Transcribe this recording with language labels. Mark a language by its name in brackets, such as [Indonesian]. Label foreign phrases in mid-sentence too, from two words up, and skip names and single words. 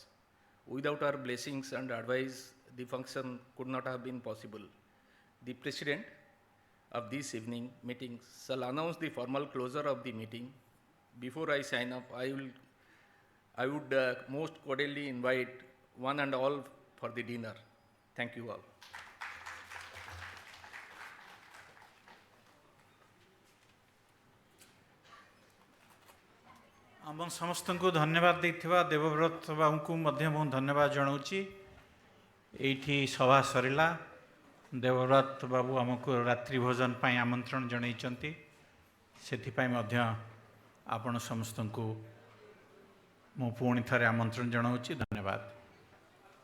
[English] Without her blessings and advice, the function could not have been possible. The president of this evening meeting shall announce the formal closure of the meeting. Before I sign up, I would most cordially invite one and all for the dinner. Thank you all. [Odia] ଆମ ସମସ୍ତଙ୍କୁ ଧନ୍ୟବାଦ ଦେଇଥିବା ଦେବବ୍ରତ ବାବୁଙ୍କୁ ମଧ୍ୟ ମୁଁ ଧନ୍ୟବାଦ ଜଣାଉଛି। ଏଇଠି ସଭା ସରିଲା। ଦେବବ୍ରତ ବାବୁ ଆମକୁ ରାତ୍ରି ଭୋଜନ ପାଇଁ ଆମନ୍ତ୍ରଣ ଜଣାଇଛନ୍ତି, ସେଥିପାଇଁ ମଧ୍ୟ ଆପଣ ସମସ୍ତଙ୍କୁ ମୁଁ ପୁଣି ଥରେ ଆମନ୍ତ୍ରଣ ଜଣାଉଛି।